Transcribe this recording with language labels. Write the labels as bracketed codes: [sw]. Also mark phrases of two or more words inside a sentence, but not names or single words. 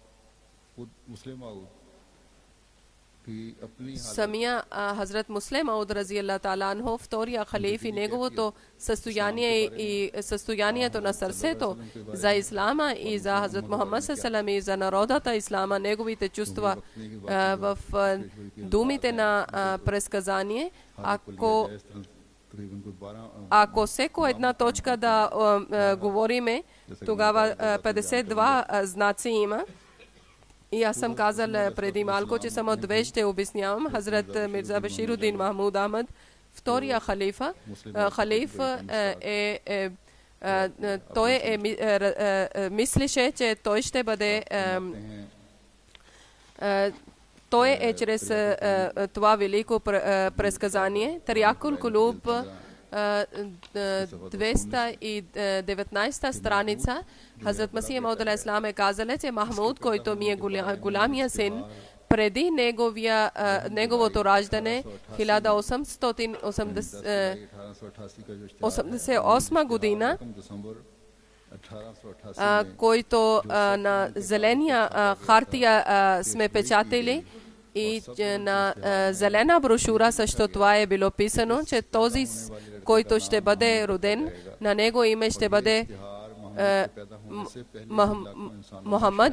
[bg] Самия Хазрат Муслим Мауд рази Аллах Таала анху, втория халиф, и неговото състояние и състоянието на сърцето за Ислама и за Хазрат Мухаммад салам и за народата Ислама, неговите чувства в думите на предсказание. Ако [hi] तकरीबन कोई 12 [bg] Ако всеко една точка да говориме, тогава 52 знаци има. И аз съм казал преди малко, че само две ще обяснявам. Хазрат Мирза Баширудин Махмуд Ахмад, втория халифа. Халифа той мислеше, че той ще бъде той е чрез това велико предсказание. Тариакул Кулуб 219 страница. Хазрат Масих Мауд алейхи салам е казал, че Махмуд, който ми е голямия син, преди неговото раждане 1888 година, който на зеления хартия сме печатали и на зелена брошура също това е било писано, че този, който ще бъде роден, на него име ще бъде Мухаммад.